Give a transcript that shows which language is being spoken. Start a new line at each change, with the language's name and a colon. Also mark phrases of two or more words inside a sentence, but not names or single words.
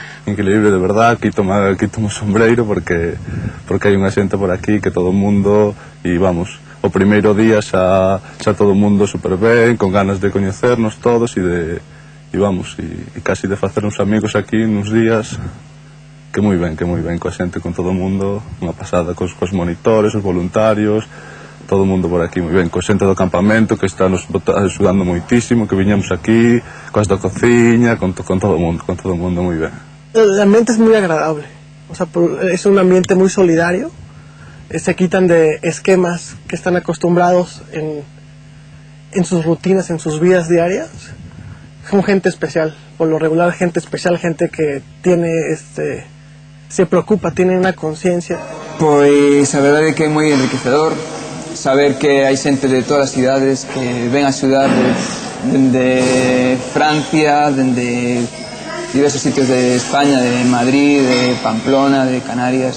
Galician: Increíble, de verdad, quito o sombreiro porque hai unha xente por aquí que todo o mundo, e vamos, o primeiro día xa todo o mundo super ben, con ganas de coñecernos todos e casi de facer uns amigos aquí nuns días. Que moi ben, coa xente, con todo o mundo, unha pasada, cos monitores, os voluntarios, todo o mundo por aquí moi ben, coa xente do campamento que está nos axudando moitísimo, que viñamos aquí, coas da cociña, con todo o mundo moi ben.
Spanish: El ambiente es muy agradable, o sea, es un ambiente muy solidario, se quitan de esquemas que están acostumbrados en sus rutinas, en sus vidas diarias. Son gente especial, por lo regular gente especial, gente que tiene se preocupa, tiene unha conciencia. Pois a verdade é que é moi enriquecedor saber que hai xente de todas as cidades que ven a axudar dende Francia, dende diversos sitios de España, de Madrid, de Pamplona, de Canarias.